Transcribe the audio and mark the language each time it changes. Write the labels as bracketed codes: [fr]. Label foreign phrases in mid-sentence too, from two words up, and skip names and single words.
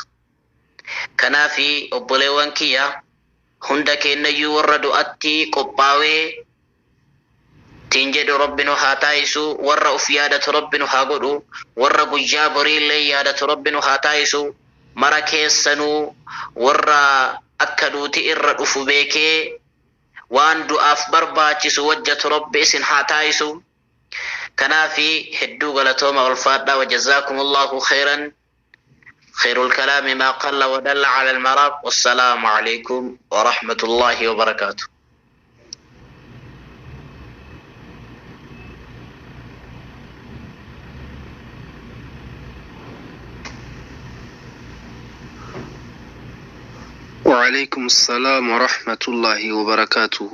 [om] Kanaafi obboleewwan kiyya hunda keenyayyuu warra du'atti qophaawee tiin jedhu rabbinu haa taayisu, warra uf yaadatu rabbinu haa godhu, warra guyyaa boriillee yaadatu rabbinu haa taayisu, mara keessanuu warra akka duuti irra dhufu beekee waan du'aaf barbaachisu wajjatu rabbi isin haa taayisu. Kanaafi hedduu galatooma ulfaadhaa [ar] وجزاكم الله خيرا. خير الكلام ما قل ودل على المرام. والسلام عليكم ورحمة الله وبركاته. وعليكم السلام ورحمة الله وبركاته.